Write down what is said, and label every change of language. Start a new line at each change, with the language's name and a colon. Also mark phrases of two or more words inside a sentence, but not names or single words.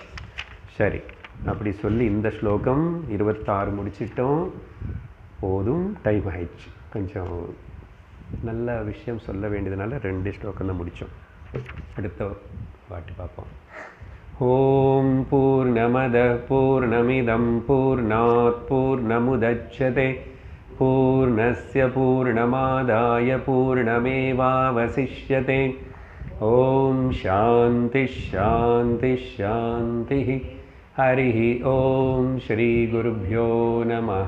Tamil: சரி, அப்படி சொல்லி இந்த ஸ்லோகம் 26 முடிச்சிட்டோம். போதும், டைம் ஆயிடுச்சு. கொஞ்சம் நல்ல விஷயம் சொல்ல வேண்டியதுனால 2 ஸ்லோகம் தான் முடித்தோம். அடுத்த வாட்டி பார்ப்போம்.
Sanskrit: ओम् पूर्णमद पूर्णमिदम् पूर्णात् पूर्णमुदच्यते पूर्णस्य पूर्णमादाय पूर्णमेवावशिष्यते. ओम् शान्ति शान्ति शान्ति. हरिः ओम श्री गुरुभ्यो नमः.